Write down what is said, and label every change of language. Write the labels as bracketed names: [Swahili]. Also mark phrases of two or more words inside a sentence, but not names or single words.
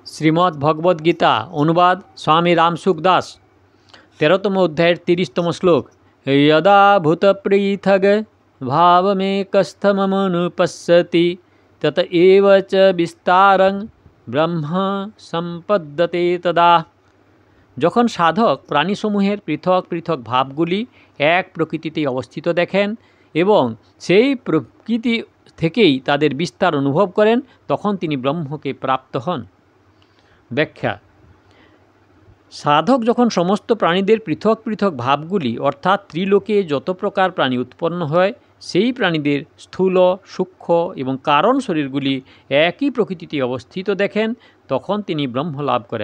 [Bangla] শ্রীমদ্ ভগবদ গীতা অনুবাদ স্বামী রামসুখ দাস 13তম অধ্যায়ের 30তম শ্লোক। [Sanskrit] यदा भूतपृथग भावमेकस्थमनुपश्यति तत एव च विस्तारं ब्रह्म সম্পদ্যতে তদা। [Bangla] যখন সাধক প্রাণীসমূহের পৃথক পৃথক ভাবগুলি এক প্রকৃতিতেই অবস্থিত দেখেন এবং সেই প্রকৃতি থেকেই তাদের বিস্তার অনুভব করেন, তখন তিনি ব্রহ্মকে প্রাপ্ত হন। ব্যাখ্যা: সাধক যখন সমস্ত প্রাণীদের পৃথক পৃথক ভাবগুলি অর্থাৎ ত্রিলোকে যত প্রকার প্রাণী উৎপন্ন হয় সেই প্রাণীদের স্থূল, সূক্ষ্ম এবং কারণ শরীরগুলি একই প্রকৃতিতে অবস্থিত দেখেন, তখন তিনি ব্রহ্ম লাভ করেন।